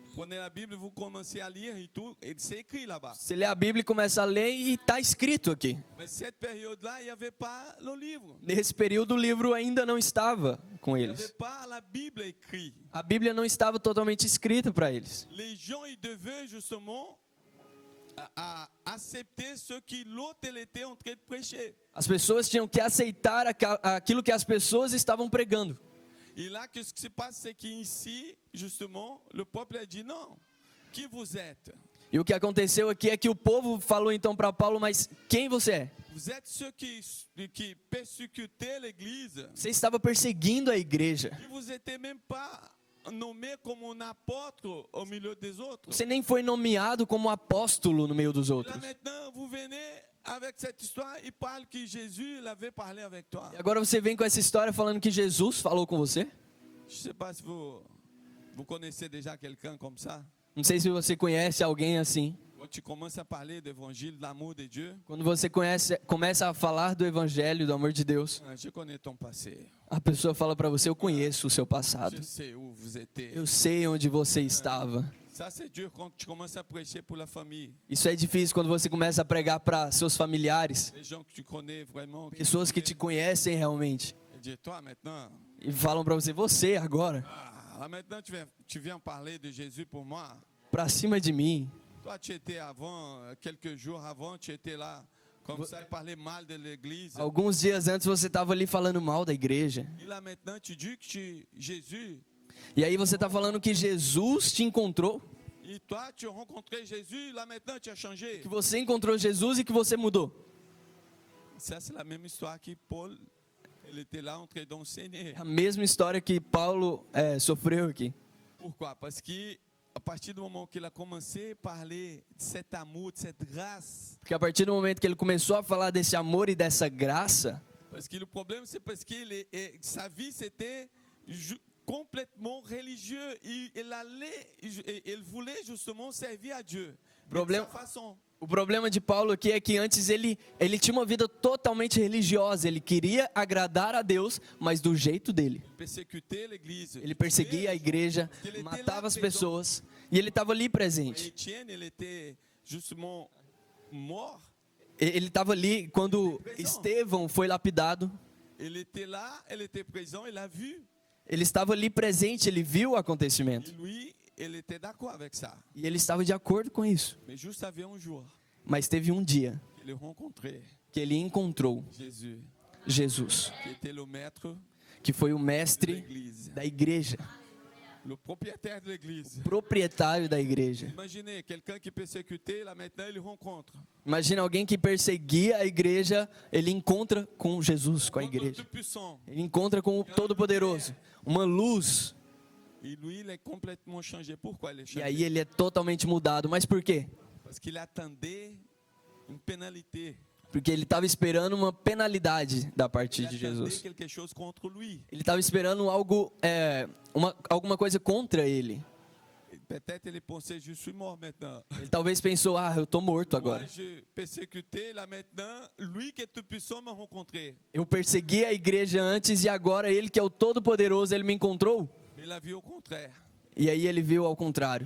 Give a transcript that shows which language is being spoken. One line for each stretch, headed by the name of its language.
French: Prenez la Bible, vous commencez à lire et tout, et c'est écrit là-bas.
Portuguese: Você lê a Bíblia e começa a ler e está escrito aqui.
French: Mais cette période-là, il n'y avait pas le livre.
Portuguese: Nesse período o livro ainda não estava com
French: Il n'y
Portuguese: eles.
French: avait pas la Bible écrite.
Portuguese: A Bíblia não estava totalmente escrita para eles.
French: Les gens, ils devaient justement à accepter ce que l'autre elle était en train de prêcher.
Portuguese: As pessoas tinham que aceitar aquilo que as pessoas estavam pregando.
French: Et là, qu'est-ce qui se passe, c'est qu'ici, justement, le peuple a dit non. Qui vous êtes?
Portuguese: E o que aconteceu aqui é que o povo falou então para Paulo, mas quem você é?
French: Vous êtes ceux qui persécutaient l'église.
Portuguese: Você estava perseguindo a igreja.
French: Et vous n'étiez même pas nommé comme un apôtre au milieu des autres.
Portuguese: Você nem foi nomeado como apóstolo no meio dos
French: Là
Portuguese: outros.
French: maintenant, vous venez avec cette histoire, il parle que Jésus l'avait parlé avec toi.
Portuguese: E agora você vem com essa história falando que Jesus falou com você?
French: Je ne sais pas si vous connaissez déjà quelqu'un comme ça.
Portuguese: Não sei se você conhece alguém assim.
French: Quand tu commences à parler d'évangile, d'amour de Dieu,
Portuguese: Quando você começa a falar do evangelho, do amor de Deus,
French: je connais ton passé.
Portuguese: a pessoa fala para você: eu conheço o seu passado.
French: Je sais où vous étiez.
Portuguese: Eu sei onde você estava.
French: Ça, c'est dur quand tu commences à prêcher pour la famille.
Portuguese: Isso é difícil quando você começa a pregar para seus familiares,
French: Les gens que tu connais vraiment.
Portuguese: pessoas que te conhecem realmente,
French: Et dis, toi maintenant,
Portuguese: e falam para você agora,
French: là maintenant tu viens parler de Jésus pour moi.
Portuguese: para cima de mim.
French: Toi, tu étais avant, quelques jours avant, tu étais là, comme ça, et parlais mal de l'église.
Portuguese: Alguns dias antes você estava ali falando mal da igreja.
French: Et là maintenant, tu dis que Jésus,
Portuguese: E aí você está falando que Jesus te encontrou,
French: et toi, tu as rencontré Jésus, là maintenant, tu as changé.
Portuguese: que você encontrou Jesus e que você mudou.
French: Ça, c'est la même histoire que Paul, il était là en train d'enseigner.
Portuguese: É a mesma história que Paulo sofreu aqui.
French: Pourquoi? Parce que à partir du moment qu'il a commencé à parler de cet amour, de cette grâce,
Portuguese: Porque a partir do momento que ele começou a falar desse amor e dessa graça,
French: parce que le problème, c'est parce que sa vie, c'était complètement religieux. Il voulait justement servir à Dieu. Problème- De sa façon.
Portuguese: o problema de Paulo aqui é que antes ele tinha uma vida totalmente religiosa. Ele queria agradar a Deus, mas do jeito dele.
French: Persécuter l'église.
Portuguese: Ele perseguia a igreja, matava as pessoas e ele estava ali presente.
French: Étienne, il était justement mort.
Portuguese: Ele estava ali quando Estevão foi lapidado.
French: Il était là, il était présent, il a vu.
Portuguese: Ele estava ali presente, ele viu o acontecimento.
French: Et lui, il était d'accord avec ça.
Portuguese: E ele estava de acordo com isso.
French: Mais juste avait un jour
Portuguese: Mas teve um dia
French: qu'il a rencontré
Portuguese: que ele encontrou
French: Jésus,
Portuguese: Jesus,
French: qui était le maître
Portuguese: que foi o
French: de
Portuguese: mestre
French: l'église,
Portuguese: da igreja,
French: le propriétaire de l'église.
Portuguese: proprietário da igreja.
French: Imaginez quelqu'un qui persécutait, là maintenant il rencontre.
Portuguese: Imagina alguém que perseguia a igreja, ele encontra com Jesus, com a
French: Un
Portuguese: igreja.
French: Tout-Puissant.
Portuguese: Ele encontra com o Todo-Poderoso, uma luz.
French: Et lui, il est complètement changé. Pourquoi il est
Portuguese: E
French: changé?
Portuguese: aí ele é totalmente mudado. Mas por quê?
French: Parce qu'il attendait une pénalité.
Portuguese: Porque ele estava esperando uma penalidade da parte
French: Il
Portuguese: de
French: attendait
Portuguese: Jesus.
French: quelque chose contre lui.
Portuguese: Ele estava esperando algo, alguma coisa contra ele.
French: Et peut-être il pensait, je suis mort maintenant.
Portuguese: Ele talvez pensou: eu estou morto
French: Moi,
Portuguese: agora.
French: je persécutais, là maintenant, lui qui est tout-puissant m'a rencontré.
Portuguese: Eu persegui a igreja antes e agora ele que é o Todo-Poderoso, ele me encontrou.
French: Mais il a vu au contraire.
Portuguese: E aí ele viu ao contrário.